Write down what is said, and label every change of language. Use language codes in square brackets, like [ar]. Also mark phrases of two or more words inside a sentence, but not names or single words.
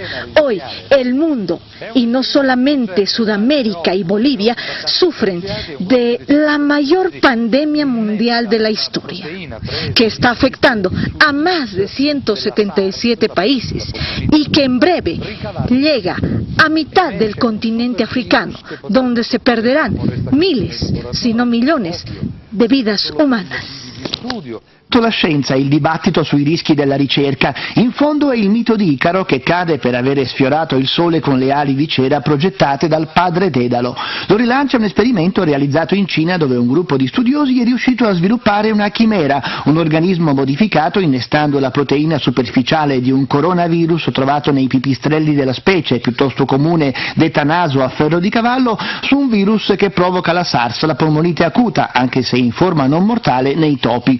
[es] Hoy el mundo, y no solamente Sudamérica y Bolivia, sufren de la mayor pandemia mundial de la historia, que está afectando a más de 177 países y que en breve llega a mitad del continente africano, donde se perderán miles, si no millones, de vidas umanas. [it] La scienza e il dibattito sui rischi della ricerca, in fondo è il mito di Icaro che cade per avere sfiorato il sole con le ali di cera progettate dal padre Dedalo. Lo rilancia un esperimento realizzato in Cina dove un gruppo di studiosi è riuscito a sviluppare una chimera, un organismo modificato innestando la proteina superficiale di un coronavirus trovato nei pipistrelli della specie, piuttosto comune, detta naso a ferro di cavallo, su un virus che provoca la SARS, la polmonite acuta, anche se in forma non mortale, nei topi.